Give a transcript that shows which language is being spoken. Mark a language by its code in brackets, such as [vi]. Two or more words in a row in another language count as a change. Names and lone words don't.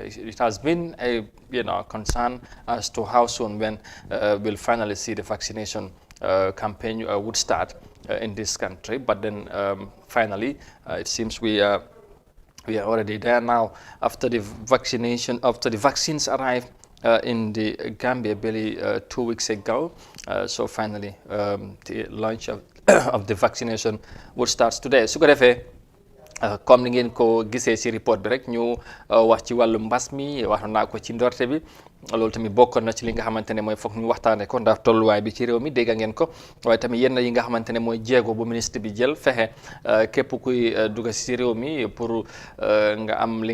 [en] It has been a concern as to how soon when we'll finally see the vaccination campaign would start in this country, but then finally it seems we are already there now after the vaccines arrived in the Gambia barely 2 weeks ago. So finally the launch of the vaccination would start today. [wo] Su ko defee comme ni ngeen ko gisee ci report bi rek ñu wax ci wàllu mbas mi wax naa ko ci ndorte bi loolu tamit bokkoon na ci li nga xamante ne mooy foog ñu waxtaane ko ndax tolluwaay bi ci réew mi dégg ngeen ko waaye tamit yenn yi nga xamante ne mooy jéego bu ministre bi jël fexe képp kuy dugg ci réew mi pour nga am li